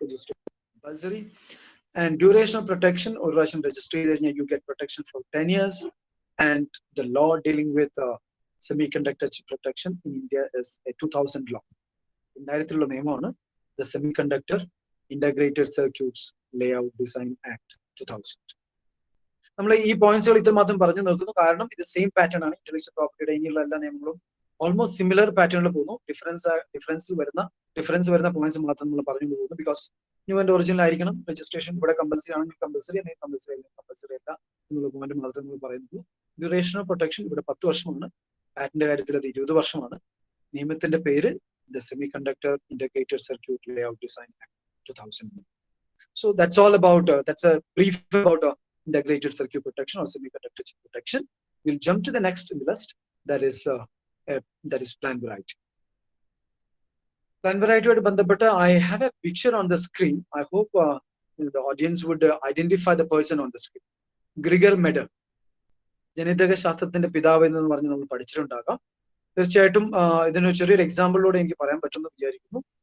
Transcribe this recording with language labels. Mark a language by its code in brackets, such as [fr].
[en] Registration compulsory. And duration of protection, [ml] ഒരു പ്രാവശ്യം register ചെയ്ത് കഴിഞ്ഞാൽ [en] you get protection for 10 years. And the law dealing with semiconductor chip protection in India is a 2000 law. [ml] ഇന്ത്യയിലുള്ള നിയമമാണ് [en] the Semiconductor Integrated Circuits Layout Design Act 2000. [ml] നമ്മൾ ഈ പോയിന്റ്സുകൾ ഇത്ര മാത്രം പറഞ്ഞു നിർത്തുന്നു, കാരണം ഇത് സെയിം പാറ്റേൺ ആണ്. ഇന്റലക്ച്വൽ പ്രോപ്പർട്ടിയുടെ ഇനിയുള്ള എല്ലാ നിയമങ്ങളും ഓൾമോസ്റ്റ് സിമിലർ പാറ്റേണിൽ പോകുന്നു. ഡിഫറൻസ് വരുന്ന പോയിന്റ്സ് മാത്രം നമ്മൾ പറഞ്ഞു പോകുന്നു. [en] because new and original [ml] ആയിരിക്കണം. രജിസ്ട്രേഷൻ ഇവിടെ കമ്പൽസറി ആണെങ്കിൽ കമ്പൽസറി, അല്ലെങ്കിൽ കമ്പൽസറി അല്ല എന്നുള്ള പോയിന്റ് മാത്രം നമ്മൾ പറയുന്നു. ഡ്യൂറേഷൻ ഓഫ് പ്രൊട്ടക്ഷൻ ഇവിടെ 10 വർഷമാണ്. പാറ്റന്റിന്റെ കാര്യത്തിൽ അത് 20 വർഷമാണ്. നിയമത്തിന്റെ പേര് [en] the Semiconductor Integrated Circuit Layout Design Act 2000. So that's all about that's a brief about integrated circuit protection or semiconductor chip protection. We'll jump to the next in the list, that is plan variety. Plan variety with bandhabata, I have a picture on the screen. I hope the audience would identify the person on the screen. [ml] Gregor Mendel, ജനിതക ശാസ്ത്രത്തിന്റെ പിതാവ് എന്ന് പറഞ്ഞ് നമ്മൾ പഠിച്ചിട്ടുണ്ടാകാം. തീർച്ചയായിട്ടും ഇതിന് ചെറിയൊരു എക്സാമ്പിളിലൂടെ എനിക്ക് പറയാൻ പറ്റുമെന്ന് വിചാരിക്കുന്നു.